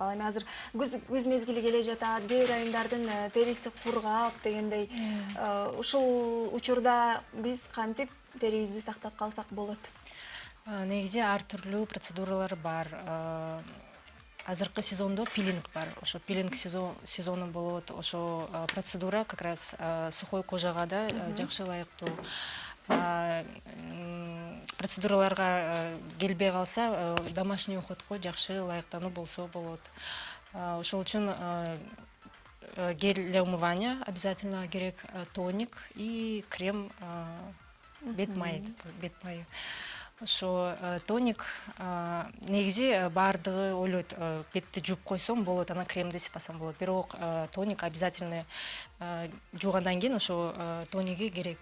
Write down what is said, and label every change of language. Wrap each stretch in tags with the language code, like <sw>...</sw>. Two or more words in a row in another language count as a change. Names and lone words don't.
<ky>Ал эми азыр күз мезгили келе жатат, кээ бир айымдардын териси кургап дегендей. Ушул учурда биз кантип терибизди сактап калсак болот? Негизи ар түрлүү процедуралар бар. Азыркы сезондо пилинг бар. Ошо пилинг сезону болот. Ошо процедура</ky> <ru>как раз сухой</ru> <ky>кожага да жакшы ылайыктуу. Процедураларга келбей калса,</ky> <ru>домашний уходко</ru> <ky>жакшы ылайыктануу болсо болот. Ошол үчүн</ky> <ru>гель для умывания обязательно керек, тоник и крем,</ru> <ky>бет майы. Ошо тоник негизи баардыгы ойлойт, бетти жууп койсом болот, анан кремди сыпасам болот. Бирок тоник обязательно жуугандан кийин ошо тониги керек.</ky>